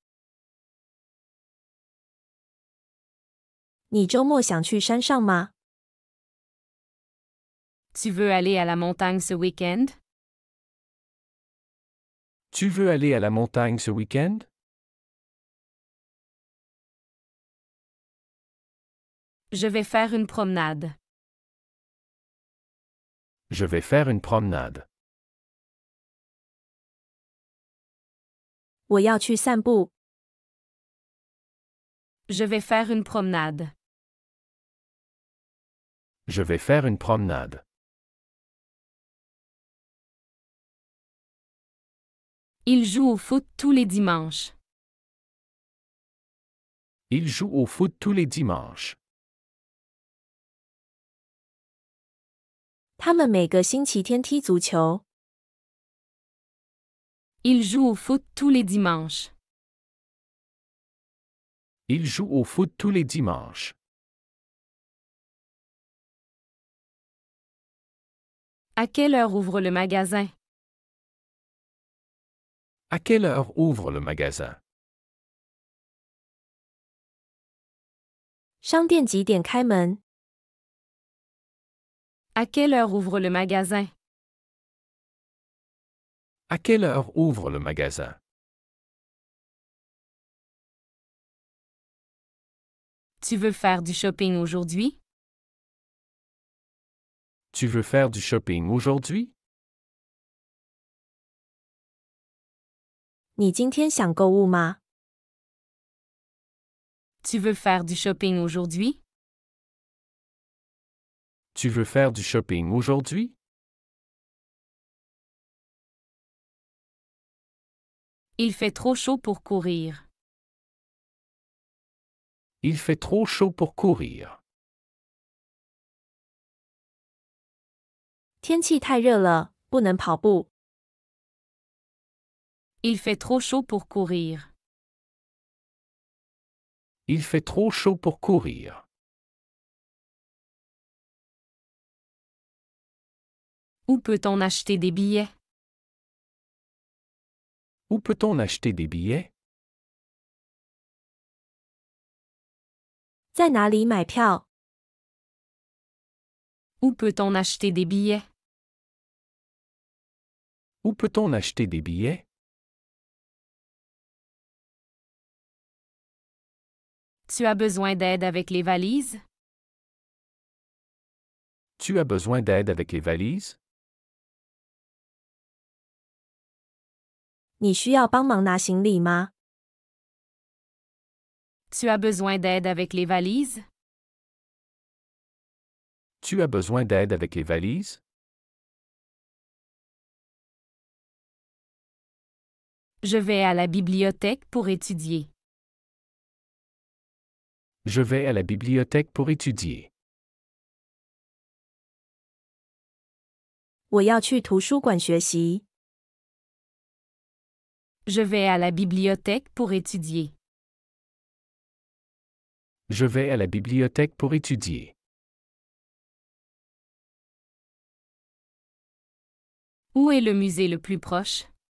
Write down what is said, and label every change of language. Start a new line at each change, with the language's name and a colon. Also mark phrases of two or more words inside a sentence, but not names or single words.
Chinese: 你周末想去山上吗？
French: Tu veux aller à la montagne ce week-end? Tu veux aller à la montagne ce week-end? Je vais faire une promenade. Je vais faire une promenade.
Chinese: 我要去散步。
French: Je vais faire une promenade. Je vais faire une promenade. Il joue au foot tous les dimanches. Il joue au foot tous les dimanches.
Chinese: 他们每个星期天踢足球。
French: Il joue au foot tous les dimanches. Il joue au foot tous les dimanches. À quelle heure ouvre le magasin? À quelle heure ouvre le magasin?
Chinese: 商店几点开门？
French: À quelle heure ouvre le magasin? À quelle heure ouvre le magasin? Tu veux faire du shopping aujourd'hui? Tu veux faire du shopping aujourd'hui?
Chinese: 你今天想购物吗？
French: Tu veux faire du shopping aujourd'hui? Tu veux faire du shopping aujourd'hui? Il fait trop chaud pour courir. Il fait trop chaud pour courir.
Chinese: 天气太热了，不能跑步。
French: Il fait trop chaud pour courir. Il fait trop chaud pour courir. Où peut-on acheter des billets? Où peut-on acheter des billets?
Chinese: 在哪里买票？
French: Où peut-on acheter des billets? Où peut-on acheter des billets? Tu as besoin d'aide avec les valises? Tu as besoin d'aide avec les valises?
Chinese: 你需要帮忙拿行李吗？
French: Tu as besoin d'aide avec les valises? Tu as besoin d'aide avec les valises? Je vais à la bibliothèque pour étudier. Je vais à la bibliothèque pour étudier.
Chinese: 我要去图书馆学习。
French: Je vais à la bibliothèque pour étudier. Je vais à la bibliothèque pour étudier. Où est le musée le plus proche?